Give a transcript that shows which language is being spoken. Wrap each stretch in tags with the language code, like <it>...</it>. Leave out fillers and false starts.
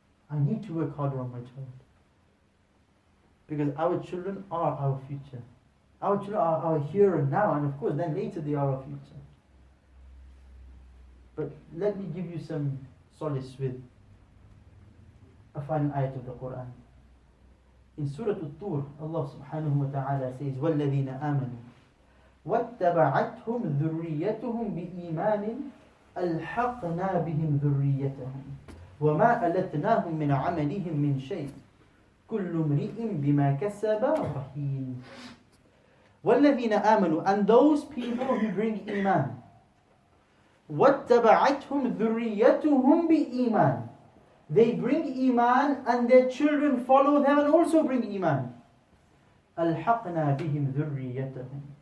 <en>I need to work harder on my child. Because our children are our future. Our children are our here and now, and of course then later they are our future. But let me give you some solace with a final ayat of the Quran. In Surah Al-Tur, Allah subhanahu wa ta'ala says,</en> <ar>وَالَّذِينَ آمَنُوا وَاتَّبَعَتْهُمْ ذُرِّيَّتُهُمْ بِإِيمَانٍ أَلْحَقْنَا بِهِمْ ذُرِّيَّتَهُمْ وَمَا أَلَتْنَاهُمْ مِنْ عَمَلِهِمْ مِنْ شَيْءٍ كُلُّ امْرِئٍ بِمَا كَسَبَ رَهِينٌ. وَالَّذِينَ آمَنُوا,</ar> <en>and those people who bring iman.</en> <ar>وَاتَّبَعَتْهُمْ ذُرِّيَّتُهُمْ بِإِيمَانٍ.</ar> <en>They bring iman and their children follow them and also bring iman.</en> <ar>أَلْحَقْنَا بِهِمْ ذُرِّيَّتَهُمْ.</ar>